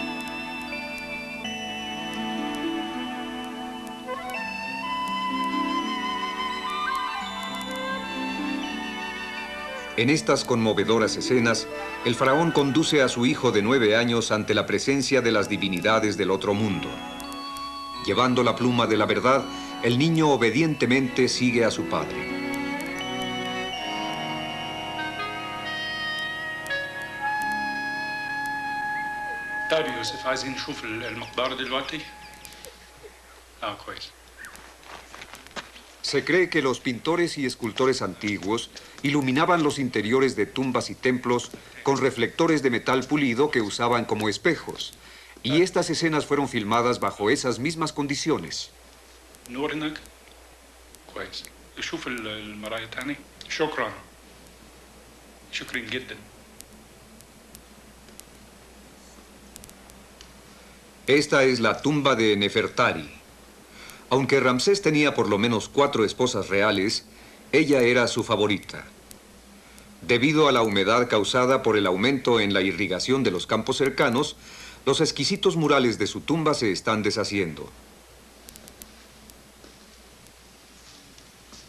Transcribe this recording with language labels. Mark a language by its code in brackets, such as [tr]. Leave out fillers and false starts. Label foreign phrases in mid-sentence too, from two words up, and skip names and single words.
[es] En estas conmovedoras escenas, el faraón conduce a su hijo de 9 años ante la presencia de las divinidades del otro mundo. Llevando la pluma de la verdad, el niño obedientemente sigue a su padre. [ar] طيب يوسف عايزين نشوف المقدار دلوقتي؟ كويس. [es] Se cree que los pintores y escultores antiguos iluminaban los interiores de tumbas y templos con reflectores de metal pulido que usaban como espejos. Y estas escenas fueron filmadas bajo esas mismas condiciones. [ar] نور هناك؟ كويس. شوف المراية تاني. شكرا. شكرا جدا. [es] Esta es la tumba de Nefertari. Aunque Ramsés tenía por lo menos 4 esposas reales, ella era su favorita. Debido a la humedad causada por el aumento en la irrigación de los campos cercanos, los exquisitos murales de su tumba se están deshaciendo.